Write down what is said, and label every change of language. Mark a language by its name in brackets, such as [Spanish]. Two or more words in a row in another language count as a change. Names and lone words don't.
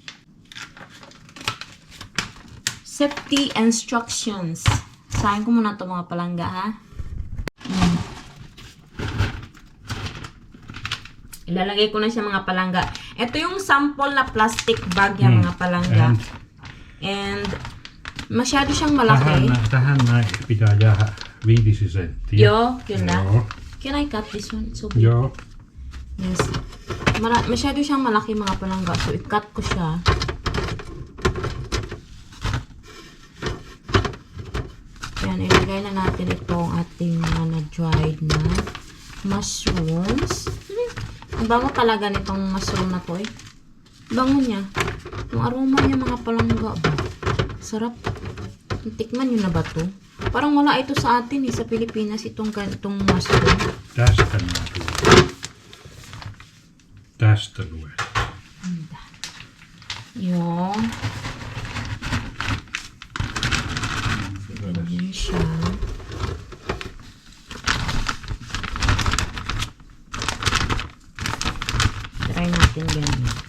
[English] Safety instructions. [Filipino] Sahin ko muna ito mga palangga, ha? Ilalagay ko na siya mga palangga. Ito yung sample na plastic bag niya mga palangga. And masyado siyang malaki. [Finnish] Tähän näin pitää jäädä 5 senttiä. [Filipino] Yo, yun na. [Finnish] Joo. [English] Can I cut this one? It's so big. [Finnish] Joo. [English] Yes. [Filipino] Masyado siyang malaki mga palangga. So, i-cut ko siya. Yan, ilagay na natin itong ating na dried na mushrooms. Ang bango talaga nitong mushroom na to eh. Bango niya. Yung aroma niya mga palangga. Sarap. Tikman nyo na ba to? Parang wala ito sa atin eh. Sa Pilipinas itong mushroom. [Finnish] Tästä mä tulen. Tästä luen. [Filipino] Yung. Ganyan siya. Try natin ganyan.